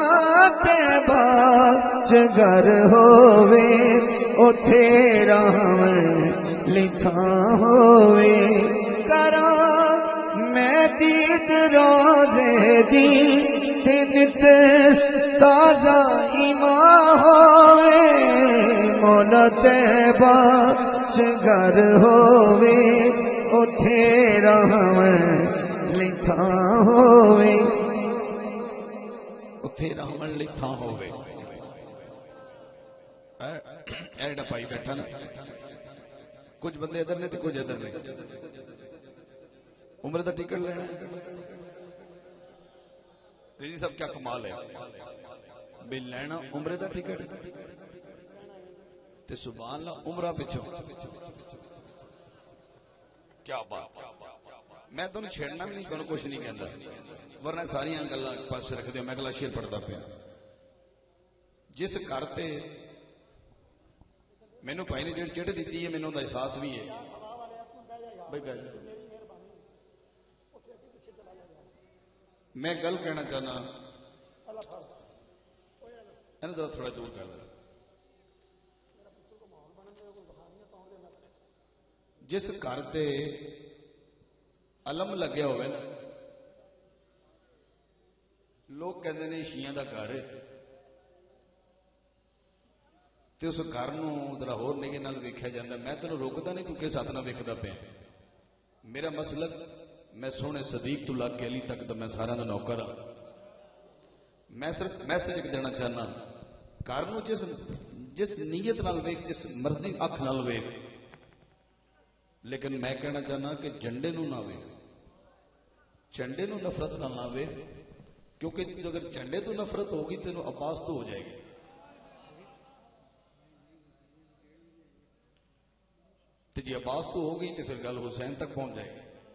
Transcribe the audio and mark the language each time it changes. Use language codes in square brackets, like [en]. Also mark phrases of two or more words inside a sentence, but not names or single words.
[pa] طیبہ چ گھر ہووے اوتھے رہون لئی تھاں ہووے کراں میں دید روزے دی تے نت تازہ ایمان ہووے مولا طیبہ چ گھر ہووے اوتھے رہون لئی تھاں ہووے اوتھے رہون لئی تھاں ہووے ایڈا پائی بیٹھا نا کچھ بندے ادھر نے تے کچھ ادھر نے عمر دا ٹکٹ لینا رضی صاحب کیا کمال ہے بے لینا عمر دا ٹکٹ تے سبحان اللہ عمرہ پچھو کیا بات. [ur] میں تمہیں چھیڑنا بھی نہیں، تمہیں کچھ نہیں کہتا، [pa] ورنہ ساری گلاں پاس رکھ دیو. میں اگلا شعر پڑھتا پیا. جس گھر تے مینوں بھائی نے جڑی چڑھ دیتی ہے، مینوں دا احساس بھی ہے بھائی. میں گل کہنا چاہنا ذرا تھوڑا دور کر دیں. جس گھر تے علم لگیا ہوئے نا، لوگ کہتے ہیں شیعہ دا گھر ہے، تے اس گھر نو ذرا ہور نگے نال ویکھیا جاندا. میں تینوں روکدا نہیں، تو کس ہاتھ نال ویکھدا پیا. میرا مسلک میں سونے صدیق تو لگ کے علی تک دا میں سارا دا نوکر ہاں. میں صرف میسج دینا چاہنا، گھر نو جس نیت نال ویکھ، جس مرضی اکھ نال ویکھ، لیکن میں کہنا چاہنا کہ جھنڈے نو نہ ویکھ، جھنڈے نو نفرت نہ ویکھ. کیونکہ اگر جھنڈے تو نفرت ہوگی تینوں عباس تو ہو جائے گی. جی عباس تو ہو گئی تو پھر گل حسین تک پہنچ جائے گی.